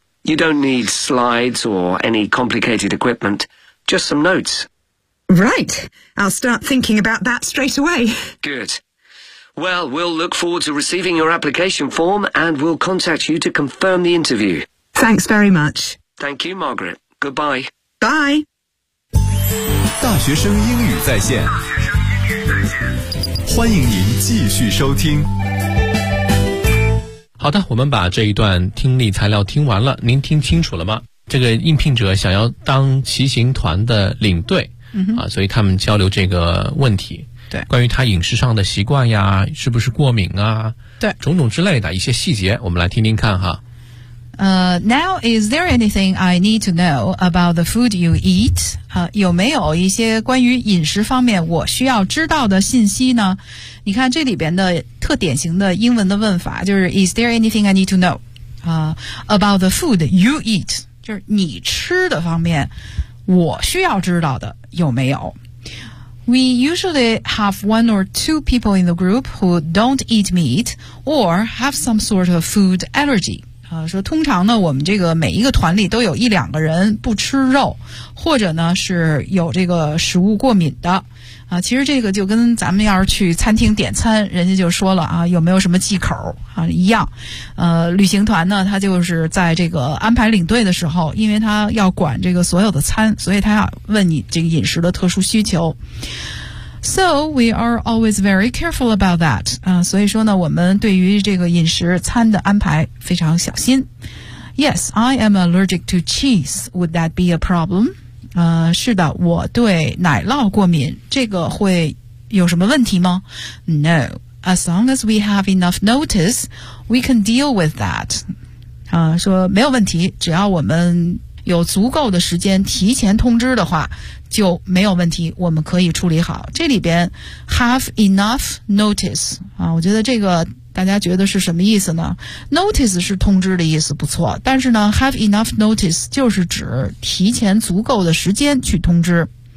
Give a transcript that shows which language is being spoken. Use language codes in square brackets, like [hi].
[en] You don't need slides or any complicated equipment, just some notes. Right. I'll start thinking about that straight away. Good. Well, we'll look forward to receiving your application form and we'll contact you to confirm the interview. Thanks very much. Thank you, Margaret. Goodbye. Bye. [zh] 大学生英语在线，欢迎您继续收听。好的，我们把这一段听力材料听完了，您听清楚了吗？这个应聘者想要当骑行团的领队，嗯，所以他们交流这个问题，对，关于他饮食上的习惯呀，是不是过敏啊，对，种种之类的一些细节，我们来听听看哈。 [en] Now, is there anything I need to know about the food you eat? [zh] 有没有一些关于饮食方面我需要知道的信息呢？你看这里边的特典型的英文的问法就是 [en] Is there anything I need to know about the food you eat? [zh] 就是你吃的方面我需要知道的有没有？ [en] We usually have one or two people in the group who don't eat meat or have some sort of food allergy. [zh] 说通常呢我们这个每一个团里都有一两个人不吃肉或者呢是有这个食物过敏的啊，其实这个就跟咱们要是去餐厅点餐人家就说了啊，有没有什么忌口啊一样旅行团呢他就是在这个安排领队的时候因为他要管这个所有的餐所以他要问你这个饮食的特殊需求 [en] So we are always very careful about that. [zh] 所以说呢我们对于这个饮食餐的安排非常小心。 [en] Yes, I am allergic to cheese. Would that be a problem? [zh] 是的我对奶酪过敏这个会有什么问题吗 ? [en] No. As long as we have enough notice, we can deal with that. [zh] 说没有问题只要我们有足够的时间提前通知的话就没有问题我们可以处理好这里边 [en] have enough notice [zh] 啊，我觉得这个大家觉得是什么意思呢 notice 是通知的意思不错但是呢 have enough notice 就是指提前足够的时间去通知